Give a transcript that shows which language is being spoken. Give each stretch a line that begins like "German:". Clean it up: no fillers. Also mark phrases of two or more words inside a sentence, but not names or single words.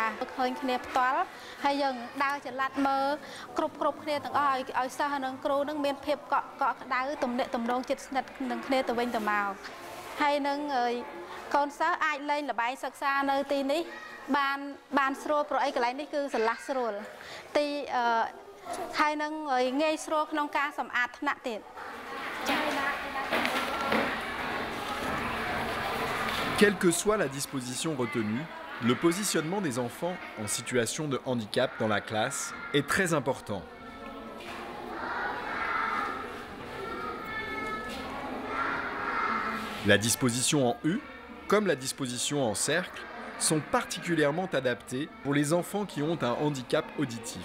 Khmer: ឃើញគ្នាផ្ទាល់ហើយយើងដើរចល័តមើលគ្រប់គ្នាទាំងអស់ឲ្យសិស្សនិងគ្រូនឹងមានភាពកក់ក្ដៅទំនាក់ទំនងជិតស្និទ្ធនឹងគ្នាទៅវិញទៅមកហើយនឹងកូនសិស្សអាចលេងល្បែងសិក្សានៅទីនេះបានស្រួលព្រោះអីកន្លែងនេះគឺស្រឡះស្រួលទីហើយនឹងងាយស្រួលក្នុងការសម្អាតថ្នាក់ទៀត
French: Quelle que soit la disposition retenue, le positionnement des enfants en situation de handicap dans la classe est très important. La disposition en U, comme la disposition en cercle, sont particulièrement adaptées pour les enfants qui ont un handicap auditif.